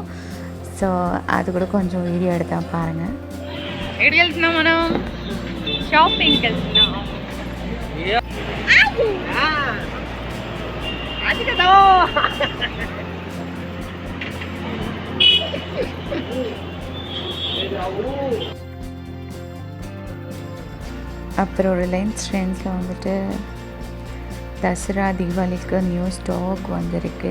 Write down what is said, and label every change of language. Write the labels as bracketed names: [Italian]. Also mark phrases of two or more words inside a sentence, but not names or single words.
[Tamil] ஸோ அது கூட கொஞ்சம் வீடியோ எடுத்தால் பாருங்கள். [Telugu] ఎక్కడికి వెళ్తున్నాం మనం? షాపింగ్కి వెళ్తున్నాం. అది కదా. [Tamil] அப்புறம் ரிலையன்ஸ் ட்ரெண்ட்ஸில் வந்துட்டு தசரா தீபாவளிக்கு [English] new stock [Tamil] வந்திருக்கு.